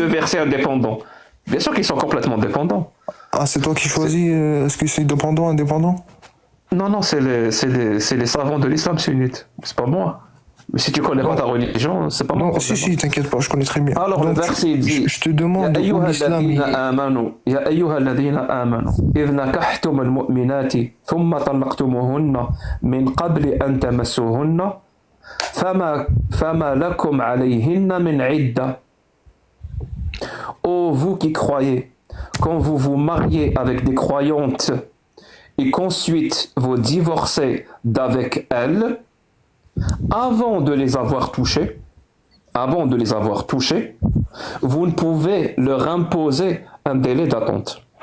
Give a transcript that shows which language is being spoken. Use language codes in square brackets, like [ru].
[fr] 2 versets indépendants? Bien sûr qu'ils sont complètement dépendants. Ah, c'est toi qui choisis, est-ce que c'est indépendant? Non, c'est les savants de l'islam sunnite. C'est pas moi. Mais si tu connais pas ta religion, c'est pas moi. Non, si, t'inquiète pas, je connais très bien. Alors, le Donc, verset dit je te demande où l'islam [ar] يا أيها الذين آمنوا إذ نكحتم المؤمنات ثم طلقتموهن من قبل أن تمسوهن فما لكم عليهن من عدة. [fr] Ô vous qui croyez, quand vous vous mariez avec des croyantes et qu'ensuite vous divorcez d'avec elles, avant de les avoir touchées, vous ne pouvez leur imposer un délai d'attente.